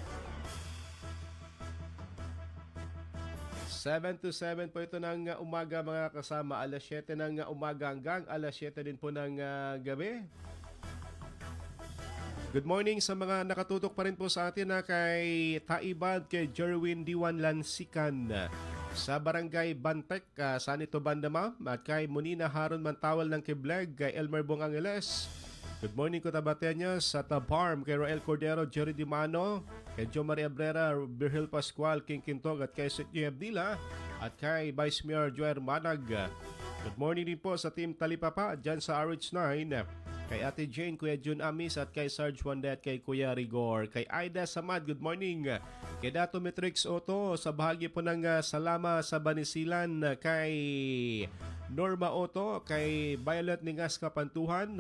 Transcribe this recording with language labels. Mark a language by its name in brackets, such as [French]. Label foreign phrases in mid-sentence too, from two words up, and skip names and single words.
[Filipino] 7 to 7 po ito ng umaga mga kasama. Alas 7 ng umaga hanggang alas 7 din po ng gabi. [English] Good morning [Filipino] sa mga nakatutok pa rin po sa atin kay Taibad, kay Jerwin Diwan Lansikan sa Barangay Bantek, Sanito Banda Ma'am, at kay Munina Haron Mantawal ng Kibleg, kay Elmer Bong Angeles. [English] Good morning [Filipino] Cotabateños sa Tabarm, kay Roel Cordero, Jerry Dimano, kay Jo Maria Abrera, Birhil Pascual, King Quintog at kay Sityo Abdila. at kay Vice Mayor Joer Manag. [English] Good morning [Filipino] din po sa Team Talipapa dyan sa RH9. Kay Ate Jane, Kuya Jun Amis at kay Sarge Wanda at kay Kuya Rigor. Kay Aida Samad, [English] good morning. [Filipino] Kay Dato Matrix Otto, sa bahagi po ng Salama sa Banisilan. Kay Norma Otto, kay Violet Ningas Kapantuhan.